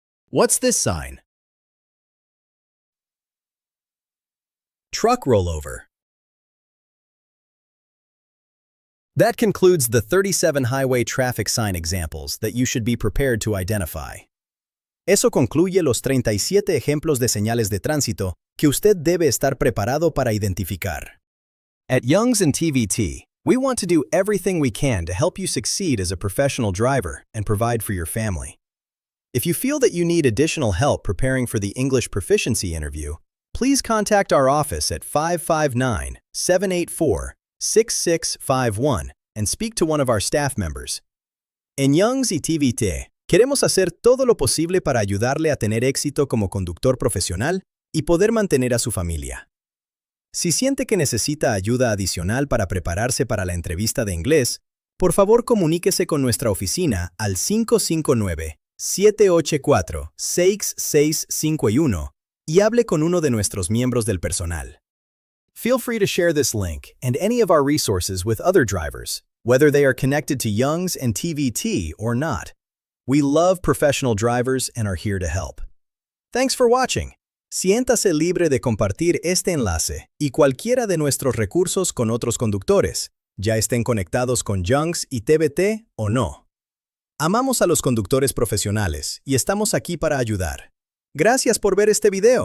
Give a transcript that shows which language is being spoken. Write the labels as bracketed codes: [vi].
[en] What's this sign? Truck rollover. That concludes the 37 highway traffic sign examples that you should be prepared to identify. [es] Eso concluye los 37 ejemplos de señales de tránsito que usted debe estar preparado para identificar. [en] At Young's and TVT, we want to do everything we can to help you succeed as a professional driver and provide for your family. If you feel that you need additional help preparing for the English proficiency interview, please contact our office at 559-784-6651 and speak to one of our staff members. [es] En Young's y TVT, queremos hacer todo lo posible para ayudarle a tener éxito como conductor profesional y poder mantener a su familia. Si siente que necesita ayuda adicional para prepararse para la entrevista de inglés, por favor comuníquese con nuestra oficina al 559-784-6651 y hable con uno de nuestros miembros del personal. [en] Feel free to share this link and any of our resources with other drivers, whether they are connected to Young's and TVT or not. We love professional drivers and are here to help. Thanks for watching. [es] Siéntase libre de compartir este enlace y cualquiera de nuestros recursos con otros conductores, ya estén conectados con Young's y TVT o no. Amamos a los conductores profesionales y estamos aquí para ayudar. Gracias por ver este video.